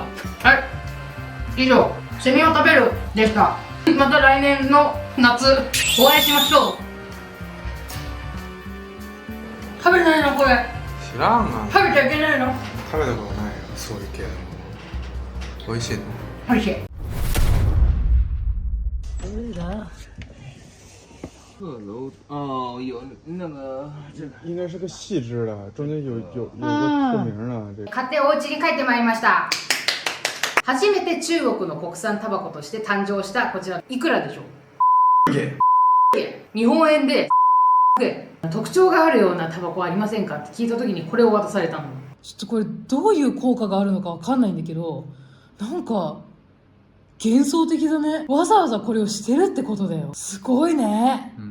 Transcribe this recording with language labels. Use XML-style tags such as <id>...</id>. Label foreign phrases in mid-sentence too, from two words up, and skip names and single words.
<ja>はい。以上、セミを食べるでした。また来年の夏、お会いしましょう。食べれないのこれ。知らんが。食べちゃいけないの。食べたことないよ、そういう系の。美味しいの？美味しい。</ja> <zh>阁楼哦，有那个这个。应该是个细枝的，中间有个透明的这个。</zh> <ja>買ってお家に帰ってまいりました。初めて中国の国産タバコとして誕生したこちら、いくらでしょう？日本円で特徴があるようなタバコありませんかって聞いた時にこれを渡されたの。ちょっとこれどういう効果があるのかわかんないんだけど、なんか幻想的だね。わざわざこれをしてるってことだよ。すごいね。</ja>